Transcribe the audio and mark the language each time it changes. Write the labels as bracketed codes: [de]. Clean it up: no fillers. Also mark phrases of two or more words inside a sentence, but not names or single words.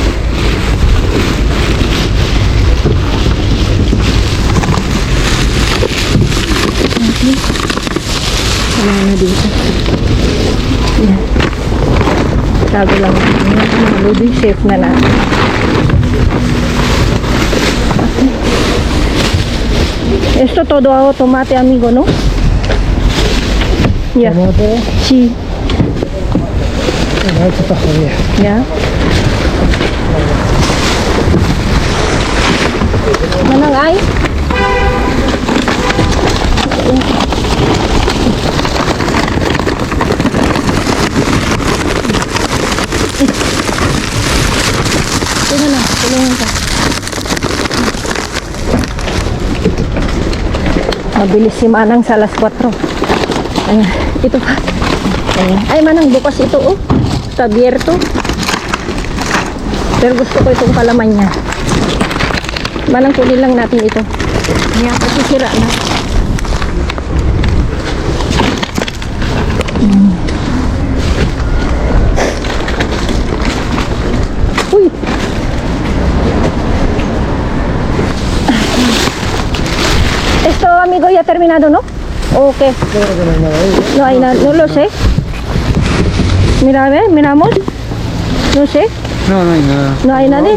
[tl] Okay. Wala na dito. Yan. Sabi lang. Mga lodi, safe na natin. Okay. [es] Esto todo tomate, amigo, ¿no? Ya. ¿Tomate? Sí. Bueno, esto está jodido. Ya. [tl] Manang ay? Tingnan na, tulungan ka. Mabilis si Manang sa alas 4. Ayan, ito pa. Ayan. Ay, Manang, bukas ito, [es] oh. Está abierto. [tl] Pero gusto ko itong palaman niya. Manang, kunin lang natin ito. Ayan, kasi sira na. Uy! [es] Esto, amigo, ya terminado, ¿no? Okay. Yo creo que no hay nada ahí. No hay nada, no lo sé. Mira, a ver, miramos. No sé, No, no hay nada. no hay nada.